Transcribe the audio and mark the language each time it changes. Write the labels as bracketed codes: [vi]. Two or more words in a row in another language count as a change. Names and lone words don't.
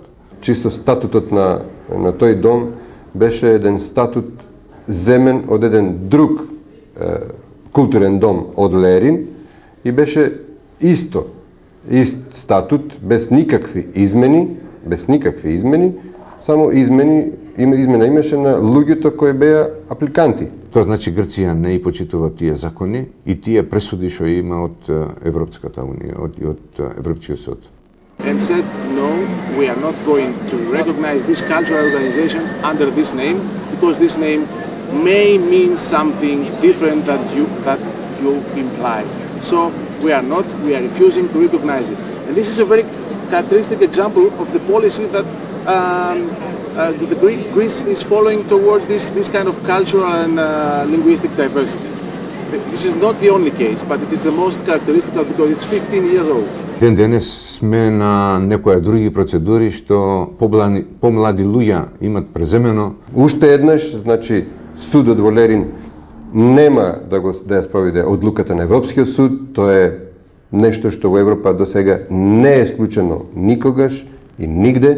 [mk] Чисто статутот на тој дом беше еден статут земен од еден друг културен дом од Лерин и беше ист статут, без никакви измени, само измена имаше на луѓето кои беа апликанти. Тоа значи Грција не и почитува тие закони и тие пресуди што има од Европската унија, од Европскиот суд. [en] And said, no, we are not going to recognize this cultural organization under this name, because this name may mean something different that you imply. So we are refusing to recognize it. And this is a very characteristic example of the policy that Greece is following towards this kind of cultural and linguistic diversity. This is not the only case, but it is the most characteristic because it's 15 years old. [mk] Ден денес сме на некои други процедури што помлади луѓе имат преземено. Уште еднаш, значи, судот во Лерин нема да ја спроведе одлуката на Европскиот суд. Тоа е нешто што во Европа до сега не е случено никогаш и нигде.